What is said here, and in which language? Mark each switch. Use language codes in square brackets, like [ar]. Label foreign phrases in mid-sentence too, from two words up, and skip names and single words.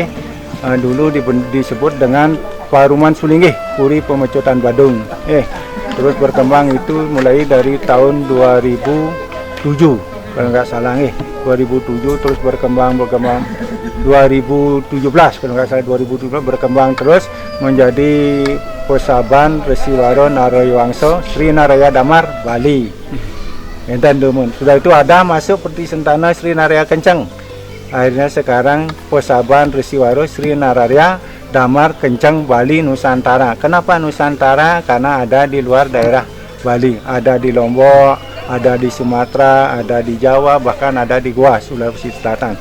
[id] Dulu disebut dengan Paruman Sulinggih Puri Pemecutan Badung. Terus berkembang itu mulai dari tahun 2007 kalau nggak salah 2007 terus berkembang 2017 kalau nggak salah 2017 berkembang terus menjadi Pesaban Resiwaro Narayawangsa Sri Naraya Damar Bali. [ban] Enten demun. [id] Sudah itu ada masuk Peti Sentana Sri Naraya Kencang. Akhirnya sekarang Pesaban Resiwaro Sri Naraya Damar Kencang Bali Nusantara. Kenapa Nusantara? Karena ada di luar daerah Bali, ada di Lombok, ada di Sumatera, ada di Jawa, bahkan ada di Goa, Sulawesi Selatan.